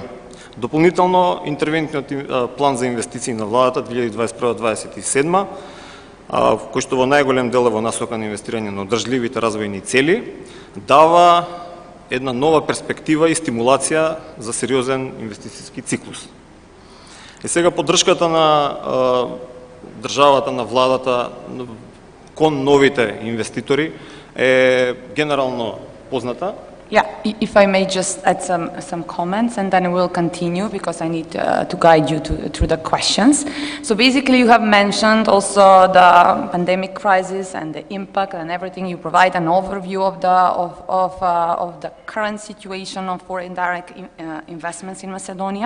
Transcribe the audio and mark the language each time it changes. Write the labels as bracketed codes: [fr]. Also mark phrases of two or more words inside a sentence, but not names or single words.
[mk] Дополнително, интервентниот план за инвестиции на владата 2021-2027, кој што во најголем дел е во насока на инвестирање на одржливите развојни цели, дава една нова перспектива и стимулација за сериозен инвестициски циклус. И сега поддршката на државата, на владата кон новите инвеститори е генерално позната. [en] Yeah, if I may just add some comments and then we'll continue because I need to guide you through the questions. So basically you have mentioned also the pandemic crisis and the impact and everything. You provide an overview of the current situation of foreign direct investments in Macedonia.